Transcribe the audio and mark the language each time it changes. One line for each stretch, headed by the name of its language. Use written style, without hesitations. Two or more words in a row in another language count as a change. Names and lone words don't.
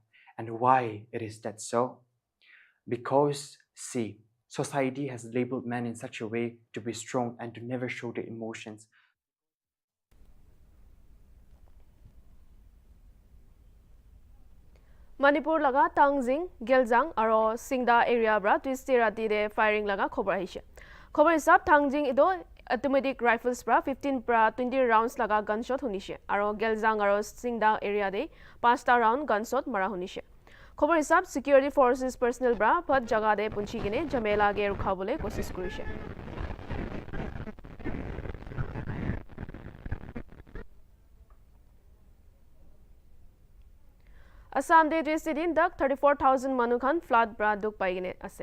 English: And why it is that so? Because, see, society has labeled men in such a way to be strong and to never show their emotions.
Naga Pidgin: Manipur laga Tangjing, Geljang aro Singda area bra twisty rati de firing laga khobar ahishe. Khobar hisab Tangjing ido
English: automatic rifles
Naga Pidgin: bra 15 bra 20 rounds laga gunshot hunishe aro Geljang aro Singda area de 5ta round gunshot mara hunishe. Khobar hisab
English: security forces personnel
Naga Pidgin: bra phat jaga de punchi gine jamela ge rukhabole kosis kurishe. Assam de resident dak 34,000 manu khan flood bra duk paigine ase.